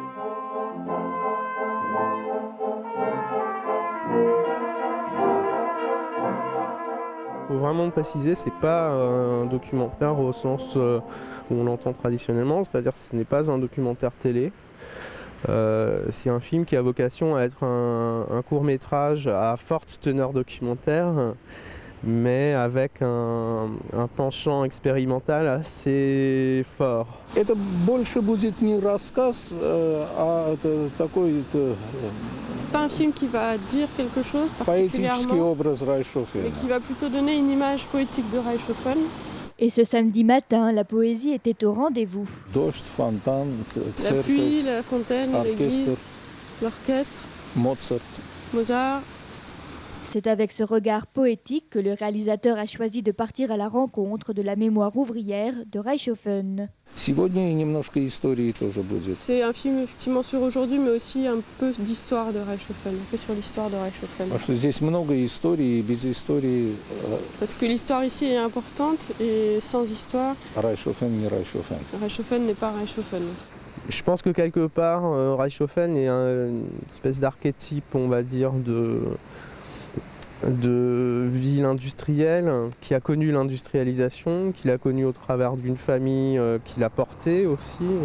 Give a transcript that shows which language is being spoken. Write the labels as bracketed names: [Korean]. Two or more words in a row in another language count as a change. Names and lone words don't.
[French] Il faut vraiment préciser, c'est pas un documentaire au sens où on l'entend traditionnellement, c'est-à-dire que ce n'est pas un documentaire télé. C'est un film qui a vocation à être un court-métrage à forte teneur documentaire, mais avec un penchant expérimental assez fort. [Russian] Это больше будет не рассказ, а такой-то [French] C'est pas un film qui va dire quelque chose [Russian] поэтический [French] particulièrement, [Russian] образ Reichshofen. [French] mais qui va plutôt donner une image poétique de Reichshofen. Et ce samedi matin, la poésie était au rendez-vous. [Russian] Дождь, фонтан, [French] La [Russian] церковь, [French] pluie, la fontaine, orchestre. l'église, l'orchestre, [Russian] Моцарт. [French] Mozart. C'est avec ce regard poétique que le réalisateur a choisi de partir à la rencontre de la mémoire ouvrière de Reichshofen. [Russian] Сегодня и немножко истории тоже будет. [French] C'est un film effectivement sur aujourd'hui, mais aussi un peu d'histoire de Reichshofen, un peu sur l'histoire de Reichshofen. [Russian] Потому что здесь много истории, и без истории [French] Parce que l'histoire ici est importante, et sans histoire, [Russian] Reichshofen не Reichshofen. [French] Reichshofen n'est pas Reichshofen. Je pense que quelque part, Reichshofen est une espèce d'archétype, on va dire, de ville industrielle, qui a connu l'industrialisation, qui l'a connue au travers d'une famille qui l'a portée aussi.